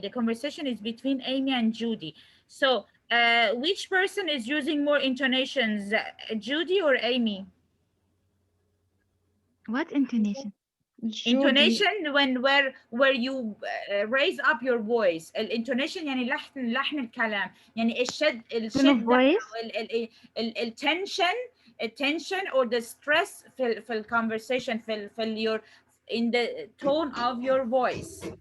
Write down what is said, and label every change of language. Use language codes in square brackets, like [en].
[en] The conversation is between Amy and Judy. So which person is using more intonations, Judy or Amy? What intonation? Intonation where you raise up your voice. [ar] الانتونيشن يعني لحن الكلام، يعني الشدة [en] voice. التنشن or the stress [ar] في الconversation في [en] in the tone of your voice.